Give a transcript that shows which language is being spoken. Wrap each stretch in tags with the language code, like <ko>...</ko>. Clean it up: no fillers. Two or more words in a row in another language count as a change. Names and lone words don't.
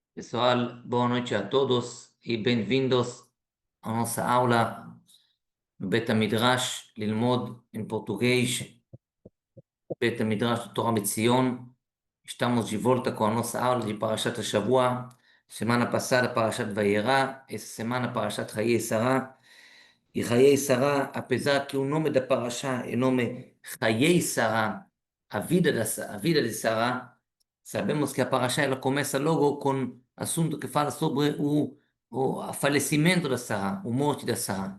<pt>Pessoal, boa noite a todos e bem-vindos à nossa aula no Bet HaMidrash, ללמוד em português, Bet HaMidrash do Torah Metzion. Estamos de volta com a nossa aula de</pt> <he>פרשת השבוע.</he> <pt>Semana passada, Parashat Vayera. Essa semana, Parashat Chayei Sarah. E Chayei Sarah, apesar que o nome da Parashá é nome Chayei Sarah, a vida de Sarah, sabemos que a Parashá ela começa logo com assunto que fala sobre o falecimento da Sarah, o morte da Sarah.</pt>